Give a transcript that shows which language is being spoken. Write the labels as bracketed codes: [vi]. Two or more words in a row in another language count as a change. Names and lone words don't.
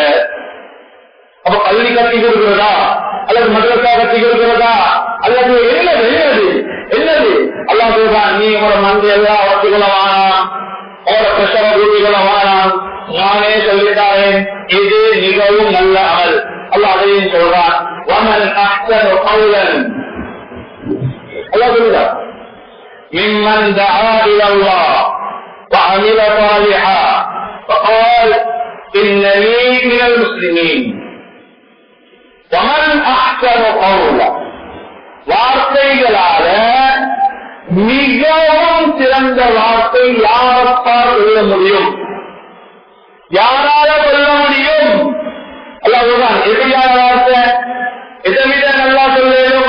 [ta] அப்ப பள்ளி கட்டி கொடுக்கிறதா அல்லது மதரசா கட்டி கொடுக்கிறதா அல்லது என்னது அல்லாஹ் சொல்றான், நீ உங்களோட மந்தி எல்லாம் வளர்த்துக்கொள்ள வேணாம், உங்களோட பிரசவ பூமிகள வேணாம், நானே சொல்லிட்டாரேன், இது மிகவும் நல்ல அமல். அல்லாஹ் அதையும் சொல்றான். அல்லாஹ் சொல்லுறான், [ar] ممن دعا إلى الله وعمل صالحا فقال إنني من المسلمين ومن أحسن قولا. [ta] வார்த்தைகளால மிகவும் சிறந்த வார்த்தை யாரால் சொல்ல முடியும், யாரால சொல்ல முடியும்? அல்லாஹ் எப்படியான வார்த்தை, எதை விட நல்லா சொல்லும்?